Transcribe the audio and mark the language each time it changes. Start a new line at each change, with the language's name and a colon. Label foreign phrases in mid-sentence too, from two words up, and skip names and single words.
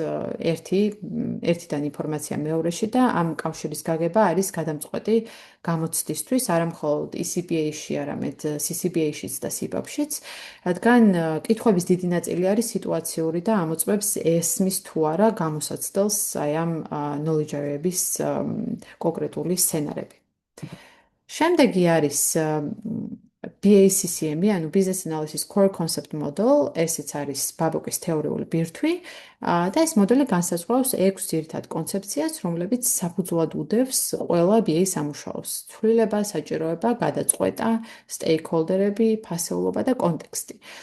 Georgian: ერთიდან ინფორმაცია მეორეში და ამ კავშირის გაგება არის გადამწყვეტი გამოცდისთვის, არა მხოლოდ ECBA-ში, არამედ CCBA-შიც და CBOB-შიც, რადგან კითხვების დიდი ნაწილი არის სიტუაციური და ამოწმებს ესმის თუ არა გამოსაცდელს აი ამ
English: knowledge area-ების
Georgian: კონკრეტული სცენარები. შემდეგი არის BACCM-ი, ანუ
English: Business Analysis Core Concept Model,
Georgian: ესეც არის ბაბოკის თეორიული ბირთვი და ეს მოდელი განსაზღვრავს 6 ძირითად კონცეფციას, რომლებიც საფუძვლად უდევს ყველა BA სამუშაოს: ცვლილება, საჭიროება, გადაწყვეტა, სტეიქჰოლდერები, ფასეულობა და კონტექსტი.